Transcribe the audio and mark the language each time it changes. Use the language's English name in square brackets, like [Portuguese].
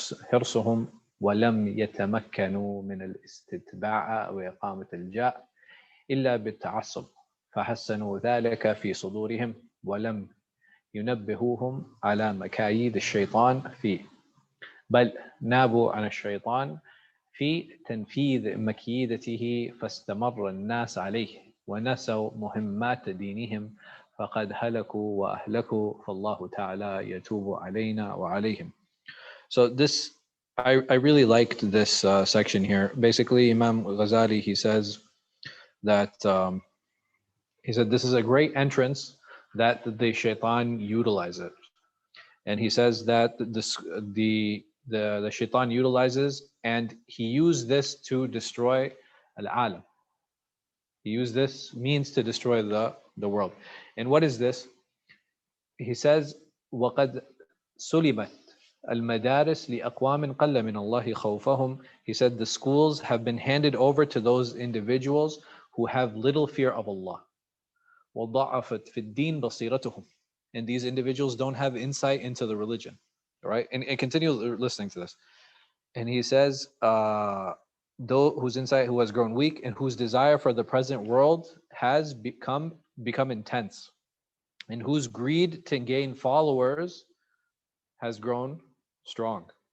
[Arabic] حرصهم ولم يتمكنوا من الاستتباع وإقامة الجاء إلا بالتعصب فحسنوا ذلك في صدورهم ولم ينبهوهم على مكايد الشيطان فيه بل نابوا عن الشيطان في تنفيذ مكيدته فاستمر الناس عليه ونسوا مهمات دينهم فقد هلكوا وأهلكوا فالله تعالى يتوب علينا وعليهم. [English] So this, I really liked this section here. Basically, Imam Ghazāli, he says that he said this is a great entrance that the shaitan utilizes, and he says that the shaitan utilizes, and he used this to destroy al-alam. He used this means to destroy the world. And what is this? He says, [Arabic] وَقَدْ سُلِبَتْ الْمَدَارِسِ لِأَقْوَامٍ قَلَّ مِنَ اللَّهِ خَوْفَهُم. [English] He said the schools have been handed over to those individuals who have little fear of Allah. [Arabic] وَضَعَفَتْ فِي الدِّينِ بَصِيرَتُهُم. [English] And these individuals don't have insight into the religion. Right? And continue listening to this. And he says, though whose insight who has grown weak and whose desire for the present world has become intense, and whose greed to gain followers has grown strong.